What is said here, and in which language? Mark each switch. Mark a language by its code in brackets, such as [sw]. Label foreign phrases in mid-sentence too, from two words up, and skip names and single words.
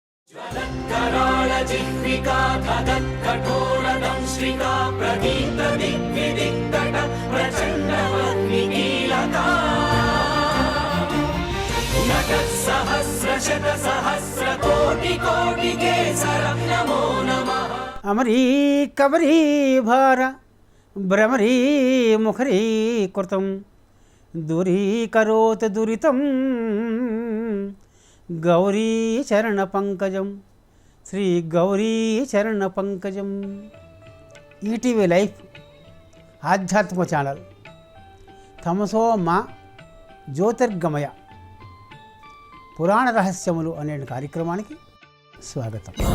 [sa] ज्वलत्कराळजिह्विका तदत्कठोरदंश्रिका प्रदीप्तदिग्विदिक्तट प्रचण्डवह्निकीलका नटःसहस्रशतसहस्रकोटिकोटिकेसर नमो नमः। अमरी कबरी भार भ्रमरी मुखरी कृतं दूरीकरोत् दुरितं गौरी चरण पंकजम శ్రీ గౌరీ చరణ పంకజం. [te] ఈటీవీ లైఫ్ ఆధ్యాత్మిక ఛానల్ [sa] తమసో మా జ్యోతిర్గమయ [te] పురాణ రహస్యములు అనే కార్యక్రమానికి స్వాగతం.